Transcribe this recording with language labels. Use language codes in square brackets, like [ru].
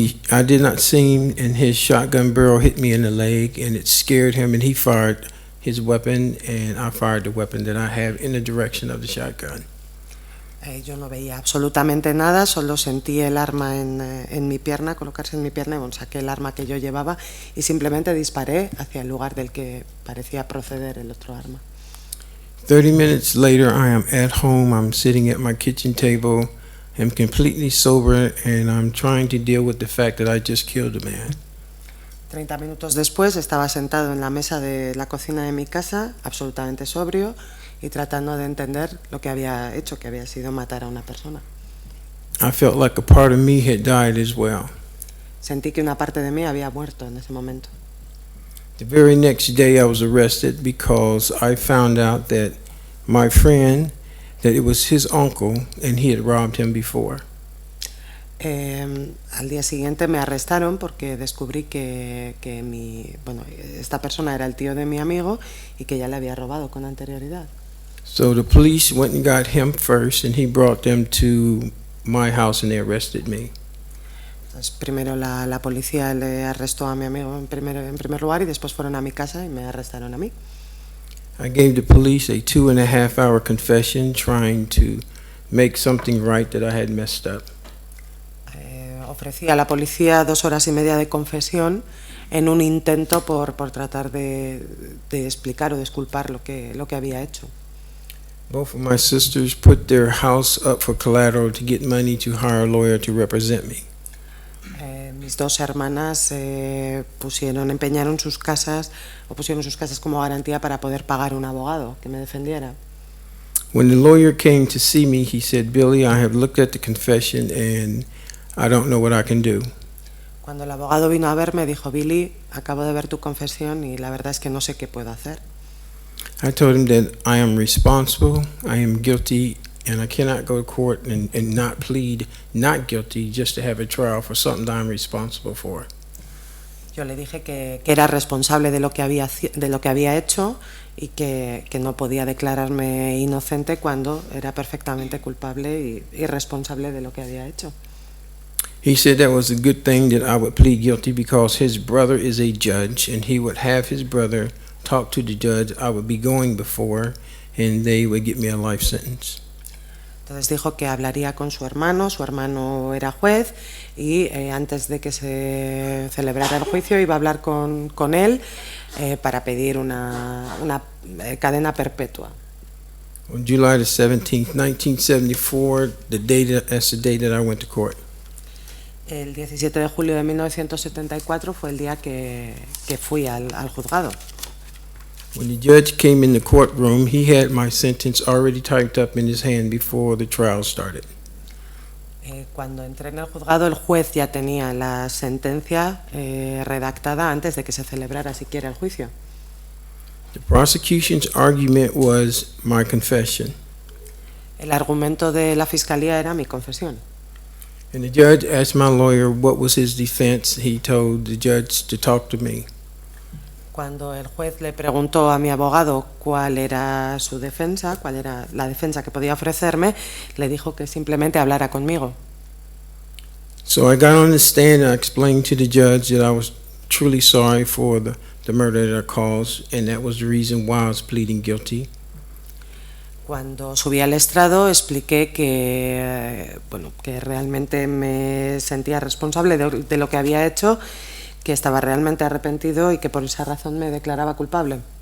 [en] I did not see him, and his shotgun barrel hit me in the leg, and it scared him, and he fired his weapon, and I fired the weapon that I have in the direction of the shotgun. [es] Yo no veía absolutamente nada, solo sentí el arma en mi pierna, colocarse en mi pierna, y bueno, saqué el arma que yo llevaba y simplemente disparé hacia el lugar del que parecía proceder el otro arma. [en] 30 minutes later, I am at home, I'm sitting at my kitchen table, I'm completely sober, and I'm trying to deal with the fact that I just killed a man. [es] 30 minutos después estaba sentado en la mesa de la cocina de mi casa, absolutamente sobrio, y tratando de entender lo que había hecho, que había sido matar a una persona. [en] I felt like a part of me had died as well. [es] Sentí que una parte de mí había muerto en ese momento. [en] The very next day I was arrested because I found out that my friend, that it was his uncle and he had robbed him before. [es] Al día siguiente me arrestaron porque descubrí que esta persona era el tío de mi amigo y que ya le había robado con anterioridad. [en] So the police went and got him first, and he brought them to my house, and they arrested me. [es] Entonces, primero la policía le arrestó a mi amigo en primer lugar y después fueron a mi casa y me arrestaron a mí. [en] I gave the police a 2.5-hour confession trying to make something right that I had messed up. [es] Ofrecí a la policía 2 horas y media de confesión en un intento por tratar de explicar o disculpar lo que había hecho. [en] Both of my sisters put their house up for collateral to get money to hire a lawyer to represent me. [es] Mis 2 hermanas empeñaron sus casas como garantía para poder pagar un abogado que me defendiera. [en] When the lawyer came to see me, he said, "Billy, I have looked at the confession and I don't know what I can do." [es] Cuando el abogado vino a verme, dijo, Billy, acabo de ver tu confesión y la verdad es que no sé qué puedo hacer. [en] I told him that I am responsible, I am guilty, and I cannot go to court and not plead not guilty just to have a trial for something that I'm responsible for. [es] Yo le dije que era responsable de lo que había hecho y que no podía declararme inocente cuando era perfectamente culpable y responsable de lo que había hecho. [en] He said that was a good thing that I would plead guilty because his brother is a judge, and he would have his brother talk to the judge I would be going before, and they would get me a life sentence. [es] Entonces dijo que hablaría con su hermano era juez y antes de que se celebrara el juicio iba a hablar con él para pedir una cadena perpetua. [en] On July the 17th, 1974, that's the day that I went to court. [es] El 17 de julio de 1974 fue el día que fui al juzgado. [en] When the judge came in the courtroom, he had my sentence already typed up in his hand before the trial started. [es] Cuando entré en el juzgado, el juez ya tenía la sentencia redactada antes de que se celebrara siquiera el juicio. [en] The prosecution's argument was my confession. [es] El argumento de la fiscalía era mi confesión. [en] And the judge asked my lawyer what was his defense. He told the judge to talk to me. [es] Cuando el juez le preguntó a mi abogado cuál era su defensa, cuál era la defensa que podía ofrecerme, le dijo que simplemente hablara conmigo. [en] So I got on the stand and I explained to the judge that I was truly sorry for the murder that I caused, and that was the reason why I was pleading guilty. [es] Cuando subí al estrado expliqué que, bueno, que realmente me sentía responsable de lo que había hecho, que estaba realmente arrepentido y que por esa razón me declaraba culpable.